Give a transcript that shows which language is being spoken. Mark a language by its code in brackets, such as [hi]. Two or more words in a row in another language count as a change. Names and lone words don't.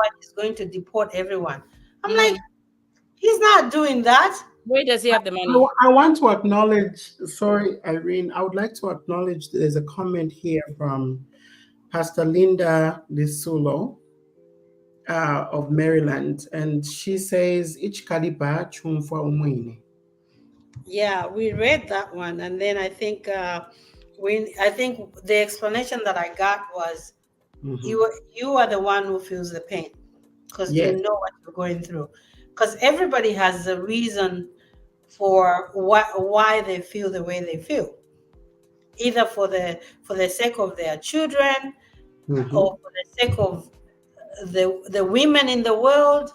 [en] He's going to deport everyone. I'm like, he's not doing that. Where does he have the money? I want to acknowledge, sorry, Irene, I would like to acknowledge there's a comment here from Pastor Linda Lisulo of Maryland, and she says, [bem] "Ich kaliba chumfa umwini." [en] Yeah, we read that one, and then I think I think the explanation that I got was you are the one who feels the pain because you know what you're going through. Because everybody has a reason for why they feel the way they feel, either for the sake of their children or for the sake of the women in the world.